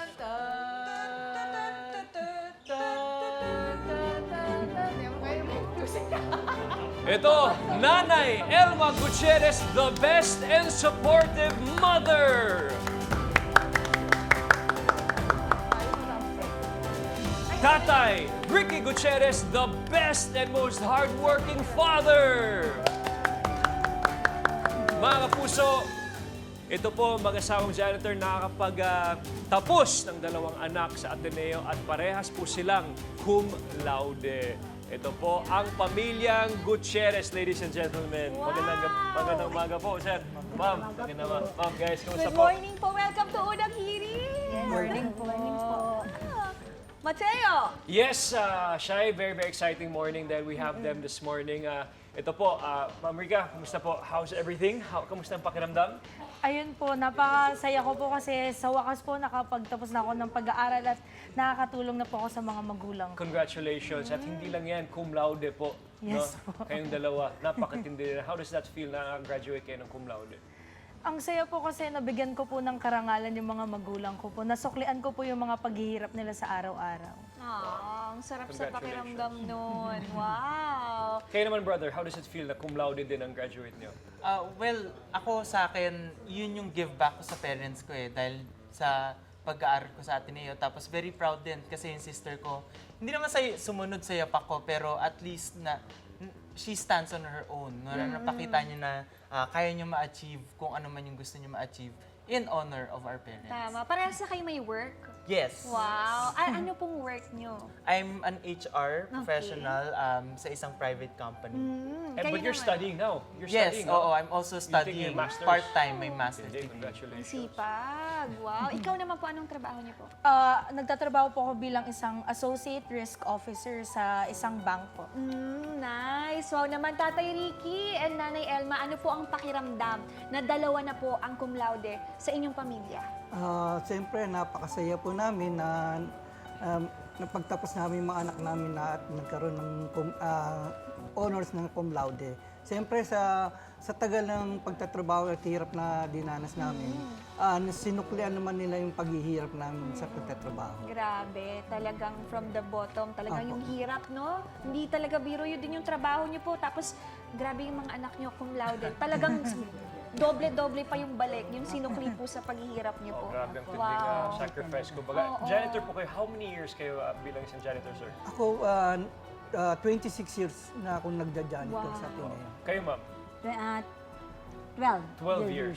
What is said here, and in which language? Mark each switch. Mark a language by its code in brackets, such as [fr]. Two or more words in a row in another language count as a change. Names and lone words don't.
[tl] Ito, Nanay Elma Gutierrez, [en] the best and supportive mother. [tl] Tatay Ricky Gutierrez, [en] the best and most hardworking father. [tl] Mga kapuso, ito po mag-asawang janitor nakakapag-tapos ng dalawang anak sa Ateneo at parehas po silang [la] cum laude. [tl] Ito po ang pamilyang Gutierrez, [en] ladies and gentlemen. Wow! [tl] Magandang umaga po, sir. Ma'am, ma'am, guys, kumusta [en] Good [tl] po? [en] morning po. Welcome to Unang Hirit. Morning po. Mateo. Yes, Shai, very, very exciting morning that we have them this morning. [tl] Ito po, Ma'am Rica, kumusta po? [en] How's everything? [tl] Kamusta ang pakiramdam? Ayun po, napakasaya ko po kasi sa wakas po nakapagtapos na ako ng pag-aaral at nakakatulong na po ako sa mga magulang. Congratulations. At hindi lang yan, [la] cum laude po. [en] Yes [tl] no? po. Kayong dalawa, napakatindi na. [en] How does that feel [tl] na graduate kayo ng [la] cum laude? [tl] Ang saya po kasi nabigyan ko po ng karangalan yung mga magulang ko po. Nasuklian ko po yung mga paghihirap nila sa araw-araw. Ang sarap sa Congratulations. pakiramdam nun. Wow. Kayo naman, [en] brother, how does it feel na [la] cum laude [tl] din ang graduate niyo? Well, ako sa akin, yun yung give back ko sa parents ko eh. Dahil sa pag-aaral ko sa Ateneo. Tapos very proud din kasi yung sister ko, hindi naman sumunod sa yapak ko, pero at least na [en] she stands on her own. [tl] No? Napakita niya na kaya niya ma-achieve kung ano man yung gusto niya ma-achieve [en] in honor of our parents. [tl] Tama. Parehas na kayo may work. Yes. Wow. Ano pong work nyo? [en] I'm an HR professional [tl] sa isang [en] private company. But you're studying now. You're Yes, studying, [tl] oo. no? [en] I'm also taking studying your master's? part-time, [tl] may master's Hindi, degree. congratulations. Sipag. Wow. Ikaw naman po, anong trabaho niyo po? Nagtatrabaho po ako bilang isang [en] associate risk officer [tl] sa isang bangko. Nice. Wow naman, Tatay Ricky and Nanay Elma, ano po ang pakiramdam na dalawa na po ang [la] cum laude [tl] sa inyong pamilya? Siyempre, napakasaya po namin na napagtapos namin yung mga anak namin na at nagkaroon ng honors ng [la] cum laude. [tl] Siyempre, sa tagal ng pagtatrabaho at hirap na dinanas namin, sinuklian naman nila yung paghihirap namin sa pagtatrabaho. Grabe, talagang [en] from the bottom, [tl] talagang Apo. yung hirap, no? Hindi talaga biro yun din yung trabaho niyo po. Tapos, grabe yung mga anak niyo [la] cum laude. [tl] Talagang doble-doble pa yung balik, yung sinukli po sa paghihirap niyo po. Grabe ang tinding sacrifice ko. Baga, Oo. janitor po kayo. [en] How many years [tl] kayo bilang isang janitor, sir? Ako, 26 years na akong nagja-janitor sa Ateneo. Kayo, ma'am? 12 years.